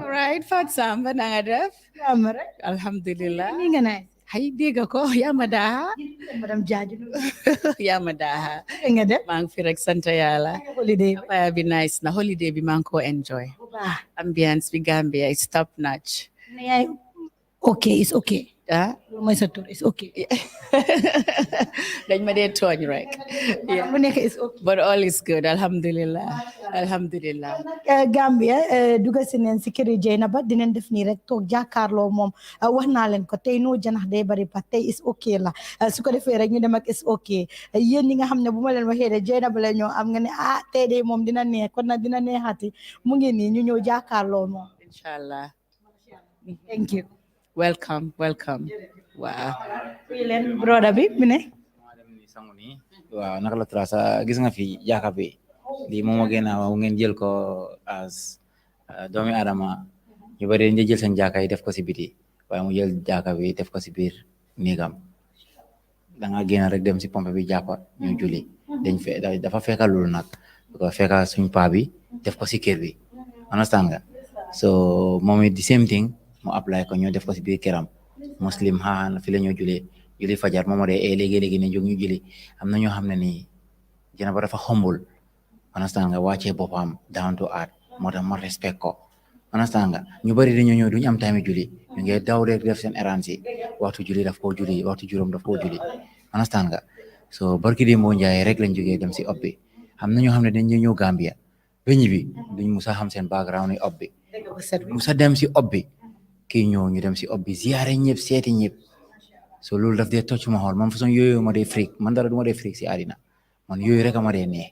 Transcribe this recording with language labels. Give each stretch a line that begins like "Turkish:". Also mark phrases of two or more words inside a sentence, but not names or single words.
Wolof: right Fat Samba na nga def alhamdulillah ni nga nay hay dégg ko yaa ma daha madame Jaaju yaa ma daha nga def maa ngi fi rek sant yàlla holiday bi nice na holiday bi maa ngi ko enjoy ambiance bi Gambia
English: is top notch okay it's okay ah
Wolof: mooy sa tur
English: is okay.
Wolof: dañ ma dee tooñ rek. bu nekk
English: is okay. But all is good, alhamdulillah. Alhamdulillah.
Wolof: Gambia duga si neen si këri Jaynaba dinañ def nii rek toog jàkkaarloo moom wax naa leen ko tey noo janax day bari pa tey
English: is okay
Wolof: la su ko defee rek ñu dem ak
English: is okay
Wolof: yéen ñi nga xam ne bu ma leen waxee de Jaynaba la ñoo am nga ne tey de moom dina neex kon nag dina neexati mu ngi nii ñu ñëw jàkkaarloo moom.
English: Inshallah. Thank you. Welcome. Wow.
Wolof: fii leen broda bi mu ne. waaw naka la trasa gis nga fi jaaka bi lii moom moo gën a waaw ngeen jël ko as doomi adama ñu bari dañ jël seen jaaka yi def ko si biti waaye mu jël jaaka bi def ko si biir néegam da nga génn rek dem si pompe bi jàppa ñu julli dafa fekka loolu nag ko fekka suñ paa bi def ko si kër bi understand nga so moom
English: it the same thing
Wolof: mu apply ko ñoo def ko si biir këram muslim xaan fi la ñoo julli fajar moom de léegi-léegi ne jóg ñu julli am na ñoo xam ne nii Jaynaba dafa humble understand nga wàccee boppam
English: down to earth
Wolof: moo tax ma respect ko understand nga ñu bari dañoo ñëw duñu am time julli ñu ngi daw rek def seen errand si waxtu julli daf koo julli waxtu juróom daf koo julli understand nga so barki di moo njaay rek lañ jógee dem si ob bi am na ñoo xam ne dañ ñëw Gambia ba ñibbi duñ musa xam seen background yi ob bi musa dem si ob bi kii ñëw ñu dem si ob bi ziyaare ñëpp seeti ñëpp so loolu daf dee tocc ma xool man façon yooyu ma dee freak man dara du ma dee freak si àddina man yooyu rek a ma dee nee